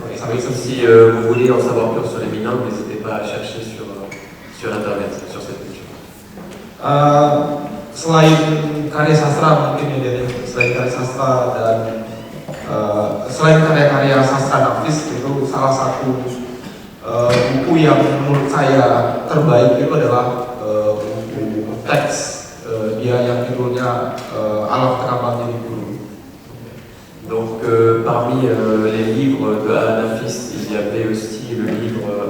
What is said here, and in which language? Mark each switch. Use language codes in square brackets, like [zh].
[fr] Si vous voulez en savoir plus sur les Minang, n'hésitez pas à chercher sur internet, sur cette culture. [id] Selain karya sastra mungkin ya dari selain karya sastra dan selain karya-karya sastra Nafis itu salah satu buku yang menurut saya terbaik itu adalah buku teks dia yang judulnya Alam Terkambang Jadi Guru. [fr] Donc parmi les livres de Anafis, il y avait aussi le livre